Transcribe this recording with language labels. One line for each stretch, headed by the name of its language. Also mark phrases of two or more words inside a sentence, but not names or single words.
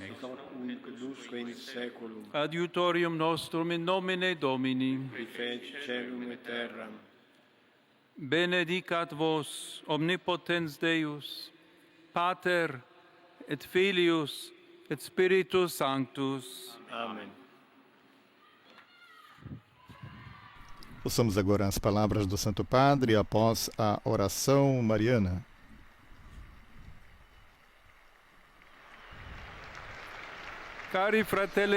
Latin: et hoc nunc usque in saeculum, adiutorium nostrum in nomine Domini. qui feci caelum et terram. Benedicat vos, omnipotens Deus, Pater et Filius et Spiritus Sanctus. Amen.
Portuguese: Ouçamos agora as palavras do Santo Padre após a oração mariana.
Italian: Cari fratelli,